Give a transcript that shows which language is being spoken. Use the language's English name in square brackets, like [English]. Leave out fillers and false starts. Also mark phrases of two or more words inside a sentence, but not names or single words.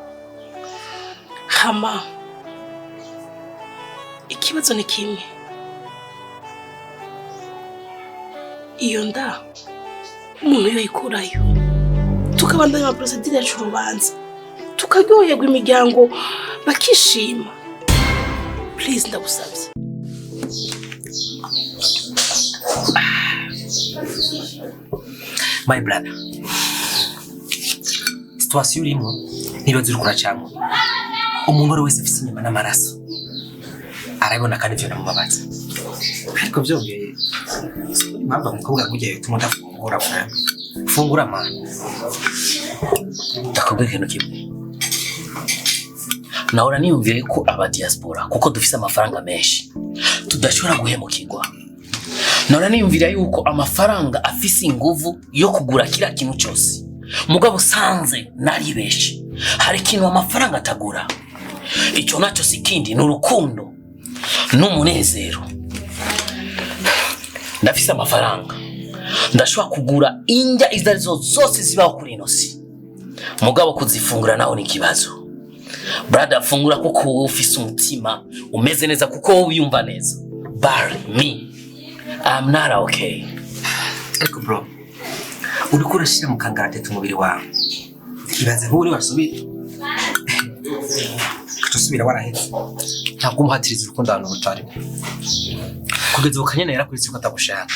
[Rundi] Hama ikibazo ni kimwe. Iyo nda umuntu yoyikurayo tukabandanya ama procedure yacu urubanza tukaryoherwa imiryango bakishima. Please ndagusabye. [English] My brother, [Rundi] situation urimo ntibaze urukura cyangwa umuntu wese afite inyama n'amaraso arabona kandi byo namubabaza, ariko byongeye impamvu umukobwa mugiye tumuda fungura mana ndakubwira ikintu kimwe. Nahora niyumviye ko aba diaspora kuko dufise amafaranga menshi tudashobora guhemukirwa. Nahora niyumvira yuko amafaranga afise inguvu yo kugura kila kintu cyose, mugabo sanze nari beshi hari ikintu amafaranga atagura. Icyo nacyo sikindi n'urukundo n'umunezero. Ndafise amafaranga ndashobora kugura indya izarizo zose zibaho kuri ino si, mugabo kuzifungura naho ni kibazo. Brother, fungura kuko ufise umutima umeze neza kuko wiyumva neza. [English] Me, I'm not okay. [Rundi] Ariko bro, uriko urashira mu kangaratete umubiri wawe. Ibaze nk'uri wasubira. Kutusubira warahetse. Ntabwo umuhatiriza urukundo hano rutari. Kugeza ukanyene yarakuritse ko atagushaka.